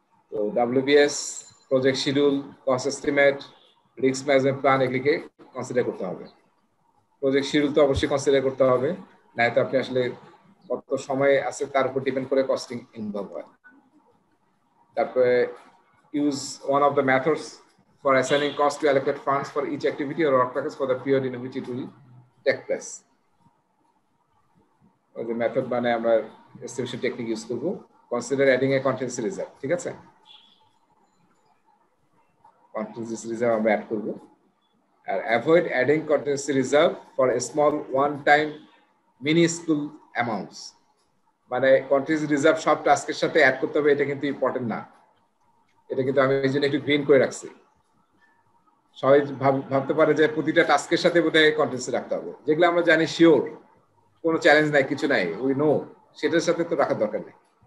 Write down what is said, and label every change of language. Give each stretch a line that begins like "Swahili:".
Bangla: তো WBS, project schedule, cost estimate, risk management plan এগুলিকে consider করতে হবে। প্রজেক্ট শিডিউল তো অবশ্যই কনসিডার করতে হবে, নাই তো আপনি আসলে কত সময় আছে তার উপর ডিপেন্ড করে কস্টিং ইনভলভ হয়।
English: তারপরে use one of the methods for assigning cost to allocate funds for each activity or work package for the period in which it will take place. The method
Bangla: মানে আমরা
English: estimation technique use করব। Consider adding a contingency reserve,
Bangla: ঠিক আছে?
English: Contingency reserve
Bangla: আমরা add করব। আর
English: avoid adding contingency reserve for a small one-time minuscule amounts.
Bangla: মানে contingency reserve সব টাস্কের সাথে অ্যাড করতে হবে, এটা কিন্তু ইম্পর্টেন্ট না। এটা কিন্তু আমি এই জন্য একটু গ্রিন করে রাখছি। সবাই ভাবতে পারে যে প্রতিটা টাস্কের সাথে বোধহয় কন্টিনজেন্সি রাখতে হবে, যেগুলো আমরা জানি শিওর, কোনো চ্যালেঞ্জ নাই, কিছু নাই,
English: we know,
Bangla: সেটার সাথে তো রাখার দরকার নেই।